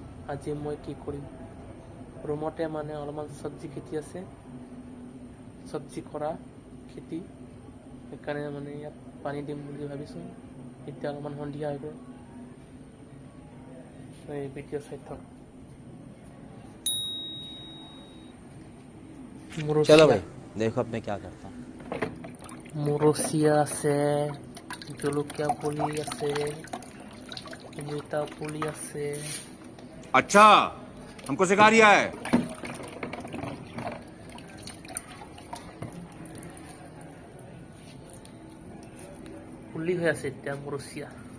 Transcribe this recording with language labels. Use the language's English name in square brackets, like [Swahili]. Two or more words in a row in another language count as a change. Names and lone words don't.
[Assamese] আজি মই কি কৰিম, ৰুমতে অলপমান চব্জি খেতি আছে, চব্জি কৰা খেতি, সেইকাৰণে ইয়াত পানী দিম বুলি ভাবিছোঁ। এতিয়া অলপমান সন্ধিয়া হৈ গ'ল, এই ভিডিঅ' চাই থাকক। [Hindi] चलो भाई देखो अब मैं क्या करता हूँ। [Assamese] মুৰচিয়া আছে, জলকীয়া পুলি আছে, অমিতা পুলি আছে। [Hindi] अच्छा हमको सिखा रिया है। [Assamese] পুলি হৈ আছে এতিয়া মুৰচিয়া।